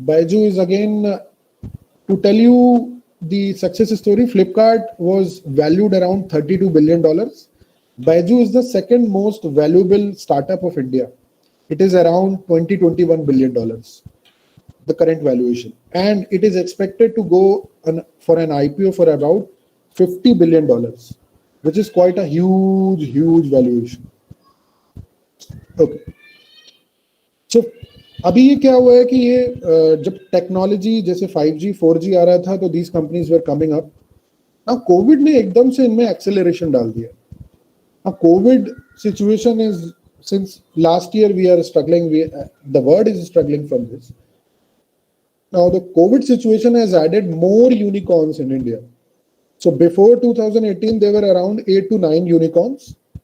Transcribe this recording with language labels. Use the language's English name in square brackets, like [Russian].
[English] Byju is again, to tell you the success story, Flipkart was valued around $32 billion. Byju is the second most valuable startup of India. It is around $21 billion, the current valuation, and it is expected to go for an IPO for about $50 billion, which is quite a huge valuation. Okay. [Hindi] So अभी ये क्या हुआ है कि ये जब technology जैसे 5G 4G आ रहा था तो [English] these companies were coming up. [Hindi] Now Covid ने एकदम से इनमें एक्सेलरेशन डाल दिया. [English] Now COVID situation is, since last year we are struggling, the world is struggling from this. Now the COVID situation has added more unicorns in India. So before 2018 there were around 8 to 9 unicorns.